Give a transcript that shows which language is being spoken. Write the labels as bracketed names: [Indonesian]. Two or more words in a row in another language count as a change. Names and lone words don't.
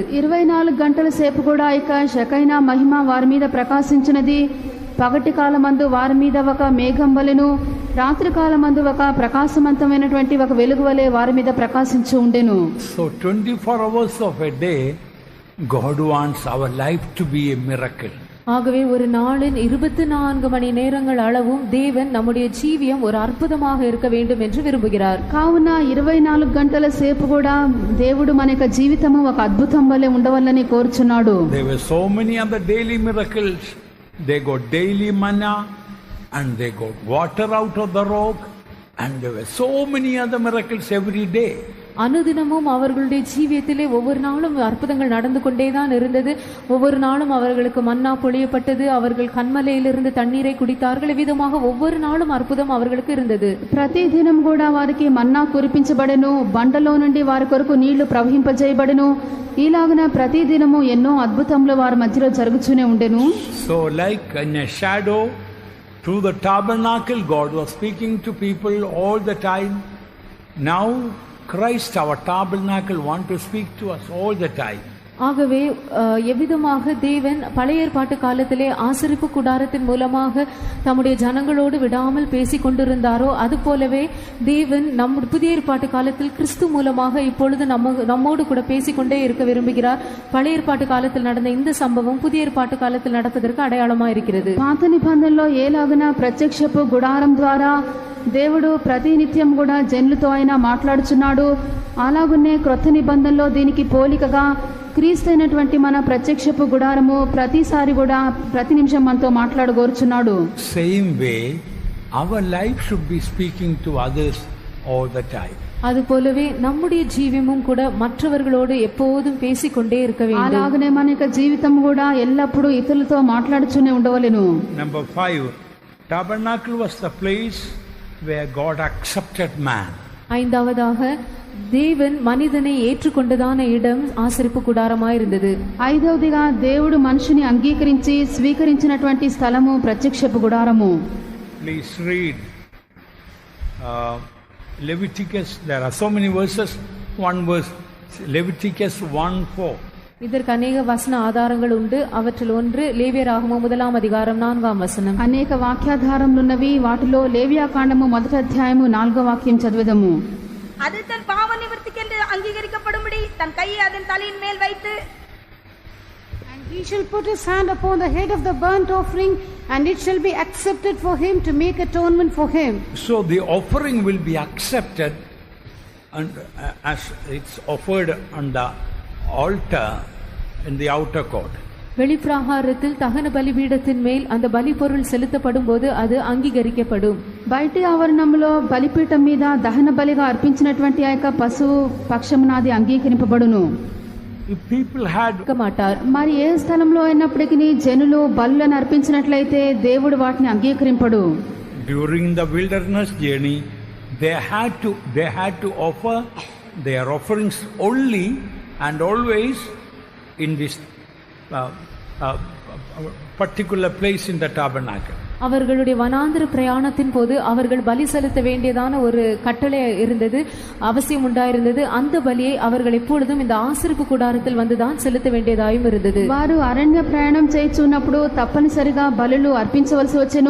[Telugu] 24 గంటల సేపు కూడా ఇక షెకైనా మహిమ వారి మీద ప్రకాశించినది. పగటి కాలమందు వారి మీద ఒక మేఘం వలెను, రాత్రి కాలమందు ఒక ప్రకాశవంతమైనటువంటి ఒక వెలుగు వలె వారి మీద ప్రకాశించి ఉండెను. [English] So 24 hours of a day God wants our life to be a miracle. [Tamil] ஆகவே ஒரு நாளின் 24 மணி நேரங்கள் அளவும் தேவன் நம்முடைய ஜீவியம் ஒரு அற்புதமாக இருக்க வேண்டும் என்று விரும்புகிறார். [Telugu] కావున 24 గంటల సేపు కూడా దేవుడు మన యొక్క జీవితము ఒక అద్భుతం వలె ఉండవల్లని కోరుచున్నాడు. [English] There were so many other daily miracles. They got daily manna, and they got water out of the rock, and there were so many other miracles every day. [Tamil] அனுதினமும் அவர்களுடைய ஜீவியத்திலே ஒவ்வொரு நாளும் அற்புதங்கள் நடந்து கொண்டேதான் இருந்தது. ஒவ்வொரு நாளும் அவர்களுக்கு மன்னா பொழியப்பட்டது. அவர்கள் கண்மலையிலிருந்து தண்ணீரை குடித்தார்கள். விதமாக ஒவ்வொரு நாளும் அற்புதம் அவர்களுக்கு இருந்தது. [Telugu] ప్రతి దినం కూడా వారికి మన్నా కురిపించబడెను, బండలో నుండి వారి కొరకు నీళ్లు ప్రవహింపజేయబడెను. ఈలాగున ప్రతి దినము ఎన్నో అద్భుతములు వారి మధ్యలో జరుగుతూనే ఉండెను. [English] So like in a shadow through the tabernacle, God was speaking to people all the time. Now Christ, our tabernacle, want to speak to us all the time. [Tamil] ஆகவே எவ்விதமாக தேவன் பழைய ஏற்பாட்டு காலத்திலே ஆசரிப்பு கூடாரத்தின் மூலமாக தம்முடைய ஜனங்களோடு விடாமல் பேசிக் கொண்டிருந்தாரோ அதுபோலவே தேவன் புதிய ஏற்பாட்டு காலத்தில் கிறிஸ்து மூலமாக இப்பொழுது நம்மோடு கூட பேசிக்கொண்டே இருக்க விரும்புகிறார். பழைய ஏற்பாட்டு காலத்தில் நடந்த இந்த சம்பவம் புதிய ஏற்பாட்டு காலத்தில் நடப்பதற்கு அடையாளமாக இருக்கிறது. [Telugu] పాత నిబంధనలో ఏలాగున ప్రత్యక్షపు గుడారం ద్వారా దేవుడు ప్రతినిత్యం కూడా జనులతో ఆయన మాట్లాడుచున్నాడు, అలాగునే క్రొత్త నిబంధనలో దీనికి పోలికగా క్రీస్తు అయినటువంటి మన ప్రత్యక్షపు గుడారము ప్రతిసారి కూడా ప్రతి నిమిషం మనతో మాట్లాడగోరుచున్నాడు. [English] Same way our life should be speaking to others all the time. [Tamil] அதுபோலவே நம்முடைய ஜீவியமும் கூட மற்றவர்களோடு எப்போதும் பேசிக்கொண்டே இருக்க வேண்டும். [Telugu] అలాగనే మన యొక్క జీవితం కూడా ఎల్లప్పుడూ ఇతరులతో మాట్లాడుతూనే ఉండవలెను. [English] Number 5, tabernacle was the place where God accepted man. [Tamil] ஐந்தாவதாக தேவன் மனிதனை ஏற்றுக்கொண்டதான இடம் ஆசரிப்பு கூடாரமாய் இருந்தது. [Telugu] ఐదవదిగా దేవుడు మనిషిని అంగీకరించి స్వీకరించినటువంటి స్థలము ప్రత్యక్షపు గుడారము. [English] Please read Leviticus. There are so many verses. One verse, Leviticus 1:4. [Tamil] இதற்கு அநேக வசன ஆதாரங்கள் உண்டு. அவற்றில் ஒன்று லேவியராகமம் 1:4 [Telugu] అనేక వాక్యాధారములున్నవి. వాటిలో లేవియాకాండము 1వ అధ్యాయము 4వ వాక్యం చదివేదము. [Tamil] அது தன் பாவ நிவர்த்திக்கென்று அங்கீகரிக்கப்படும்படி தன் கையை அதன் தலையின் மேல் வைத்து, [English] and he shall put his hand upon the head of the burnt offering, and it shall be accepted for him to make atonement for him. So the offering will be accepted, and as it's offered on the altar in the outer court. [Tamil] வெளிப்பிராகாரத்தில் தகன பலிபீடத்தின் மேல் அந்த பலி பொருள் செலுத்தப்படும் போது அது அங்கீகரிக்கப்படும். [Telugu] బయటి ఆవరణంలో బలిపీఠం మీద దహన బలిగా అర్పించినటువంటి ఆ యొక్క పశువు పక్షమునాది అంగీకరింపబడును. [English] If people had [Tamil] மாட்டார். [Telugu] మరి ఏ స్థలంలో అయినప్పటికీ జనులు బలులను అర్పించినట్లయితే దేవుడు వాటిని అంగీకరింపడు. [English] during the wilderness journey, they had to offer their offerings only and always in this particular place in the tabernacle. [Tamil] அவர்களுடைய வனாந்திர பிரயாணத்தின் போது அவர்கள் பலி செலுத்த வேண்டியதான ஒரு கட்டளை இருந்தது, அவசியம் உண்டாயிருந்தது. அந்த பலியை அவர்கள் எப்பொழுதும் இந்த ஆசரிப்பு கூடாரத்தில் வந்துதான் செலுத்த வேண்டியதாயும் இருந்தது. [Telugu] వారు అరణ్య ప్రయాణం చేయుచున్నప్పుడు తప్పనిసరిగా బలులు అర్పించవలసి వచ్చెను.